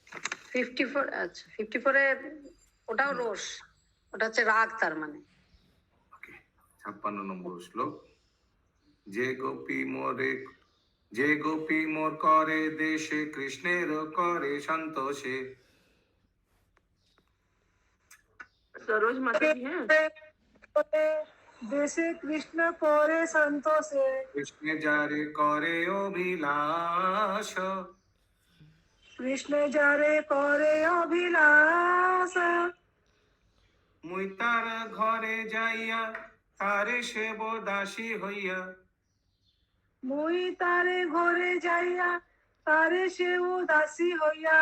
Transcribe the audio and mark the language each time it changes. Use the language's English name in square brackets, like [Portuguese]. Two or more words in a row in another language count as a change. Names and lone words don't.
[Bangla] 54 আচ্ছা 54 এ ওটাও রোষ, ওটা হচ্ছে রাগ তার মানে। ওকে, 56 নম্বর শ্লোক। যে গোপী মোর করে দেশে, কৃষ্ণের করে সন্তোষে। [Hindi] सरोज माता जी हैं। [Bangla] দেশে কৃষ্ণ করে সন্তোষে, কৃষ্ণ যারে করে অভিলাষ, কৃষ্ণ জারে করে অভিলাষ। মুই তার ঘরে যাইয়া, তারে সেব দাসী হইয়া। মুই তারে ঘরে যাইয়া, তারে সেও দাসী হইয়া।